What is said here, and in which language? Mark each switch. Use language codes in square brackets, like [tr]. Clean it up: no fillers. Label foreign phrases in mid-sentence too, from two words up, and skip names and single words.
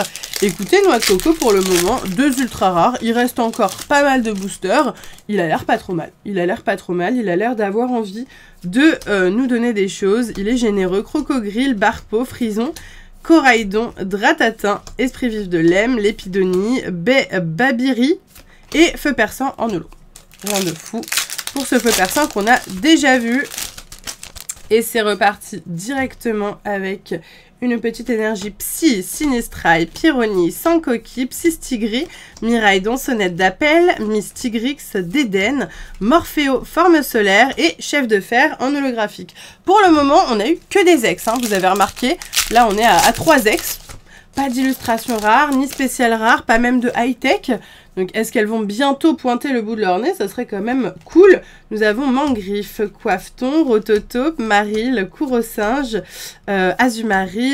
[fr] Écoutez, Noix de Coco pour le moment, 2 ultra rares, il reste encore pas mal de boosters, il a l'air pas trop mal, il a l'air d'avoir envie de nous donner des choses, il est généreux, Crocogrille, Barpo, Frison, Coraidon, Dratatin, Esprit Vif de Lem, Lépidonie, Babiri et Feu Perçant en holo. Rien de fou pour ce Feu Perçant qu'on a déjà vu. Et c'est reparti directement avec une petite énergie Psy, Sinistrail, Pyrrhony, Sankoki, Psystigri, Miraidon, Sonnette d'Appel, Mystigrix, Dédenne, Morpheo, Forme Solaire et Chef de Fer en holographique. Pour le moment, on a eu que des ex, hein, vous avez remarqué. Là, on est à 3 ex. Pas d'illustration rare, ni spéciale rare, pas même de high-tech. Donc, est-ce qu'elles vont bientôt pointer le bout de leur nez? Ça serait quand même cool. Nous avons Mangriffe, Coiffeton, Rototope, Maril, Courrosinge, Azumaril, Bepokpok.